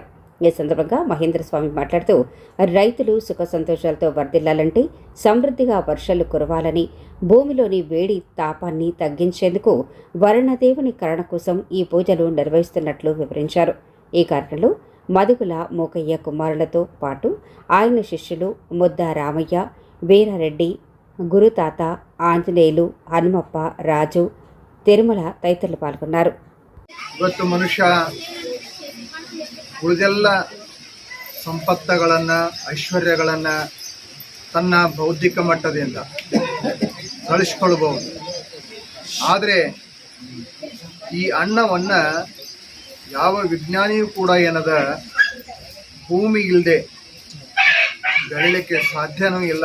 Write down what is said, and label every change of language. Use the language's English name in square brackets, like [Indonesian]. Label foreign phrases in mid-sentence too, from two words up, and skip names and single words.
[Telugu] ఈ సందర్భంగా మహేంద్ర స్వామి మాట్లాడుతూ రైతులు సుఖ సంతోషాలతో వర్ధిల్లాలంటే సమృద్ధిగా వర్షాలు కురవాలని, భూమిలోని వేడి తాపాన్ని తగ్గించేందుకు వరుణదేవుని కరుణ కోసం ఈ పూజలు నిర్వహిస్తున్నట్లు వివరించారు. ఈ కార్యక్రమంలో మదుగుల మూకయ్య కుమారులతో పాటు ఆయన శిష్యులు ముద్ద రామయ్య, వీరారెడ్డి, గురుతాత, ఆంజనేయులు, హనుమప్ప, రాజు, తిరుమల తదితరులు పాల్గొన్నారు. [Kannada] ಉಳಿದೆಲ್ಲ ಸಂಪತ್ತುಗಳನ್ನು, ಐಶ್ವರ್ಯಗಳನ್ನು ತನ್ನ ಬೌದ್ಧಿಕ ಮಟ್ಟದಿಂದ ಗಳಿಸ್ಕೊಳ್ಬಹುದು. ಆದರೆ ಈ ಅನ್ನವನ್ನು ಯಾವ ವಿಜ್ಞಾನಿಯೂ ಕೂಡ ಏನದ ಭೂಮಿ ಇಲ್ಲದೆ ಬೆಳೀಲಿಕ್ಕೆ ಸಾಧ್ಯನೂ ಇಲ್ಲ.